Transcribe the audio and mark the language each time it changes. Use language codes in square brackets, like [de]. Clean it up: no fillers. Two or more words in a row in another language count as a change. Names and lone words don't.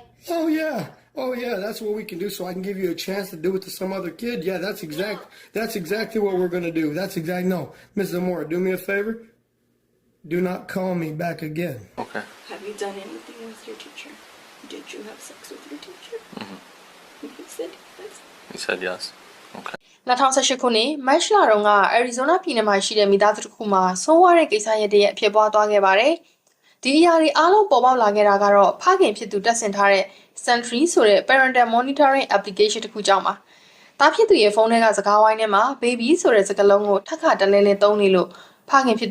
[en] Oh yeah, that's what we can do so I can give you a chance to do it to some other kid. Yeah, that's exactly what we're gonna do. No. Mrs. Zamora, do me a favor. Do not call me back again. Okay. Have you done anything with your teacher? Did you have sex with your teacher? He said yes. He said yes. Okay. [my] 2018ခုနှစ်မတ်လတုန်းကအရီဇိုနာပြည်နယ်မှာရှိတဲ့မိသားစုတစ်ခုမှာဆိုးဝါးတဲ့ကိစ္စရပ်တွေဖြစ်ပွားသွားခဲ့ပါတယ်။ဒီအရာတွေအားလုံးပေါ်ပေါက်လာခဲ့တာကတော့ဖခင်ဖြစ်သူတက်ဆင်ထားတဲ့ Sentry ဆိုတဲ့ [en] Parental Monitoring Application [my] တစ်ခုကြောင့်ပါ။တားဖြစ်သူရဲ့ဖုန်းထဲကစကားဝိုင်းထဲမှာ Baby ဆိုတဲ့စကားလုံးကိုထပ်ခါတလဲလဲသုံးနေလို့ဖခင်ဖြစ်